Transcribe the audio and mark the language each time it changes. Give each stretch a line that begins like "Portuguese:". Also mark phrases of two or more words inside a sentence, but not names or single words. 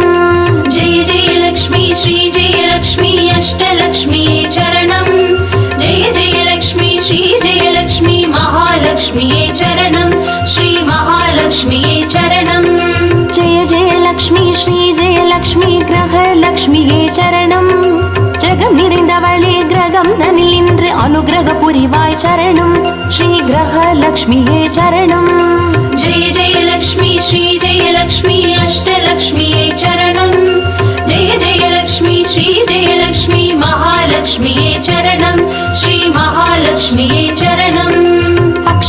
Sanskrit: जय जय लक्ष्मी श्री जय लक्ष्मी अष्टलक्ष्म्यै चरणम् जय जय लक्ष्मी श्री जय लक्ष्मी महालक्ष्म्यै चरणम् श्री महालक्ष्म्यै चरणम् जय जय लक्ष्मी श्री जय लक्ष्मी
Tamil: கிரகலக்ஷ்மியே சரணம் ஜெகம் நிறைந்தவளே கிரகம் தனில் நின்று அனுகிரக புரிவாய் சரணம் ஸ்ரீ கிரகலக்ஷ்மியே சரணம்
Sanskrit: जय जय लक्ष्मी श्री जय लक्ष्मी अष्टलक्ष्म्यै चरणम् जय जय लक्ष्मी श्री जय लक्ष्मी महालक्ष्म्यै चरणम् श्री महालक्ष्म्यै चरणम्